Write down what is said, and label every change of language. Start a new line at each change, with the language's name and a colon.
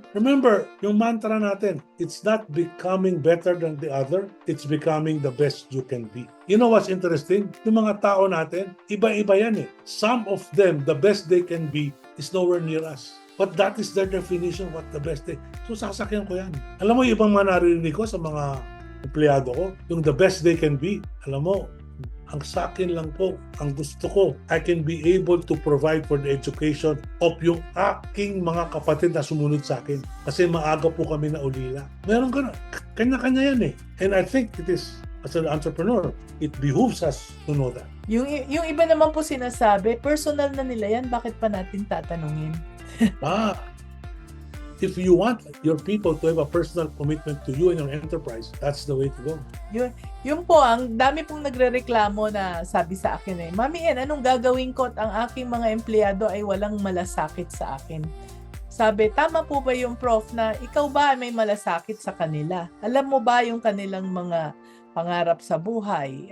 English: Remember,
Filipino: yung mantra natin,
English: it's not becoming better than the other, it's becoming the best you can be. You know what's interesting?
Filipino: Yung mga tao natin, iba-iba yan eh.
English: Some of them, the best they can be is nowhere near us. But that is their definition what the best they...
Filipino: So sasakyan ko yan. Alam mo, yung ibang mga narinig ko sa mga empleyado ko, yung the best they can be, alam mo, ang sa akin lang po, ang gusto ko,
English: I can be able to provide for the education of
Filipino: yung aking mga kapatid na sumunod sa akin. Kasi maaga po kami na ulila. Meron ka na, kanya-kanya yan eh.
English: And I think it is, as an entrepreneur, it behooves us to know that.
Filipino: Yung iba naman po sinasabi, personal na nila yan, bakit pa natin tatanungin?
English: If you want your people to have a personal commitment to you and your enterprise, that's the way to go.
Filipino: Yun po, ang dami pong nagrereklamo na sabi sa akin eh, Mami En, anong gagawin ko at ang aking mga empleyado ay walang malasakit sa akin? Sabi, tama po ba yung prof na ikaw ba may malasakit sa kanila? Alam mo ba yung kanilang mga pangarap sa buhay?